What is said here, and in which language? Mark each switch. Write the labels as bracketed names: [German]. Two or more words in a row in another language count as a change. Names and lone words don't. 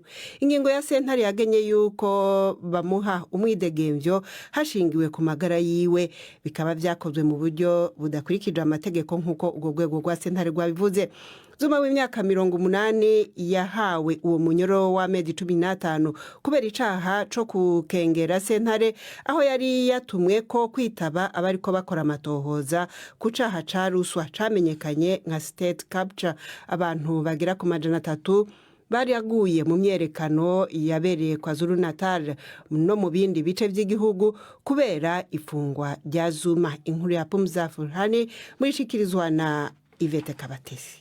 [Rundi] Ingingo ya sentare yagenye yuko bamuha umwidegemvyo hashingiwe ku magara yiwe, bikaba vyakozwe mu buryo budakurikije amategeko nk'uko urwo rwego rwa sentare rwabivuze. Zuma w'imyaka 80 yahawe uwo munyoro w'amezi 15 kubera icaha co kukengera sentare aho yari yatumwe ko kwitaba abariko bakora amatohoza ku caha ca ruswa camenyekanye nka [English] state capture. [Rundi] Abantu bagera ku 300 bari yaguye mu myerekano yabereye kwa Zulu-Natal no mu bindi bice by'igihugu kubera ifungwa rya Zuma. Inkuru ya Pumzafurhani muri shikirizwa na Ivete Kabatesi.